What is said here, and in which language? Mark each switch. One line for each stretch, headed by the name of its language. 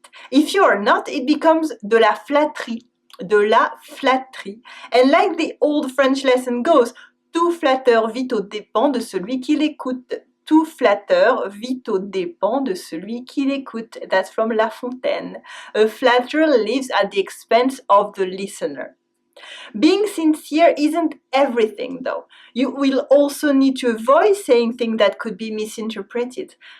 English: If you are not, it becomes
French: de la flatterie.
English: And like the old French lesson goes,
French: tout flatteur vit aux dépens de celui qui l'écoute. Tout flatteur vit aux dépens de celui qui l'écoute.
English: That's from La Fontaine. A flatterer lives at the expense of the listener. Being sincere isn't everything though. You will also need to avoid saying things that could be misinterpreted.